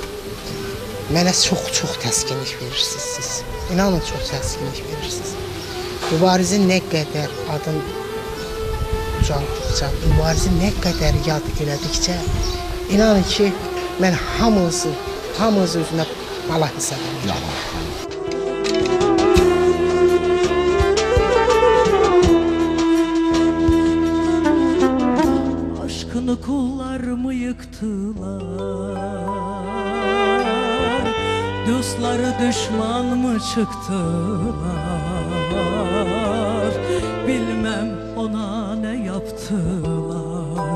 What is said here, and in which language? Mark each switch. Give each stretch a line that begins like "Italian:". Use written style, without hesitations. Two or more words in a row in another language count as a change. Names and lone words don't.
Azerbaijani: Mənə çox təskinlik verirsiniz siz. İnanın, çox təskinlik verirsiniz. Mübarizin nə qədər adın ucaldıqca, mübarizin nə qədər yad elədikcə, inanın ki, mən hamınızı özünə Allah hesab edirəm.
Turkish: Aşkını kullarımı yıktılar, dostları düşman mı çıktılar, bilmem ona ne yaptılar.